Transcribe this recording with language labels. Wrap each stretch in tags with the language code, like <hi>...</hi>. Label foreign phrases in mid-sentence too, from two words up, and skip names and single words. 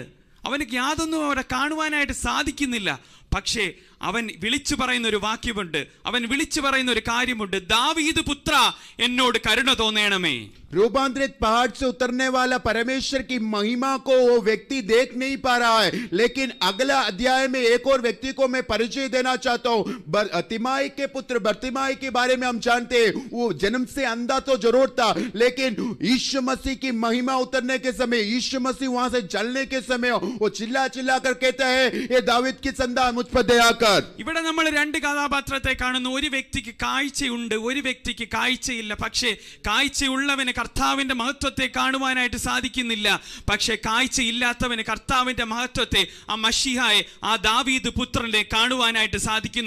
<ml>അവന് യാതൊന്നും അവിടെ കാണുവാനായിട്ട് സാധിക്കുന്നില്ല. പക്ഷേ അവൻ വിളിച്ചു പറയുന്ന ഒരു വാക്യമുണ്ട്, അവൻ വിളിച്ചു പറയുന്ന ഒരു കാര്യമുണ്ട്, ദാവീദ് പുത്ര എന്നോട് കരുണ തോന്നണമേ.</ml> <hi>रूपांतरित पहाड़ से उतरने वाला परमेश्वर की महिमा को वो व्यक्ति देख नहीं पा रहा है, लेकिन अगला अध्याय में एक और व्यक्ति को मैं परिचय देना चाहता हूं। तिमाई के पुत्र बर्तिमाई के बारे में हम जानते हैं, वो जन्म से अंधा तो जरूर था, लेकिन यीशु मसीह की महिमा उतरने के समय, यीशु मसीह वहां से चलने के समय वो चिल्ला चिल्ला कर कहता है, ये दावीद की संतान मुझ पर दया कर।</hi> <ml>ഇവിടെ നമ്മൾ രണ്ട് കഥാപാത്രത്തെ കാണുന്നു. ഒരു വ്യക്തിക്ക് കാഴ്ചയുണ്ട്, ഒരു വ്യക്തിക്ക് കാഴ്ചയില്ല. പക്ഷേ കാഴ്ചയുള്ളവന് കർത്താവിന്റെ മഹത്വത്തെ കാണുവാനായിട്ട് സാധിക്കുന്നില്ല. പക്ഷേ കാഴ്ചയില്ലാത്തവന് കർത്താവിന്റെ മഹത്വത്തെ, ആ മശീഹായെ, ആ ദാവീദ് പുത്രനെ കാണുവാനായിട്ട് സാധിക്കുന്നു.</ml>